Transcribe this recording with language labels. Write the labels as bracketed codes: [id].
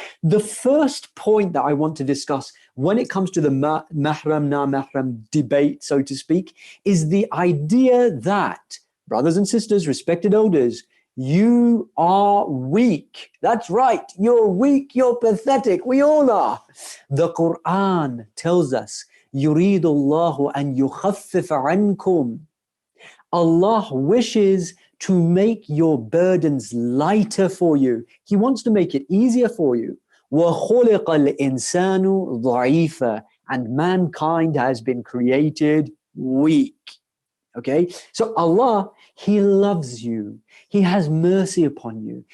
[en] The first point that I want to discuss when it comes to the mahram, non-mahram debate, so to speak, is the idea that, brothers and sisters, respected elders, you are weak. That's right. You're weak. You're pathetic. We all are. The Quran tells us, [ar] يُرِيدُ اللَّهُ أَن يُخَفِّفَ عَنْكُمْ. [en] Allah wishes to make your burdens lighter for you. He wants to make it easier for you. [ar] وَخُلِقَ الْإِنسَانُ ضَعِيفًا. [en] And mankind has been created weak. Okay, so Allah, He loves you. He has mercy upon you.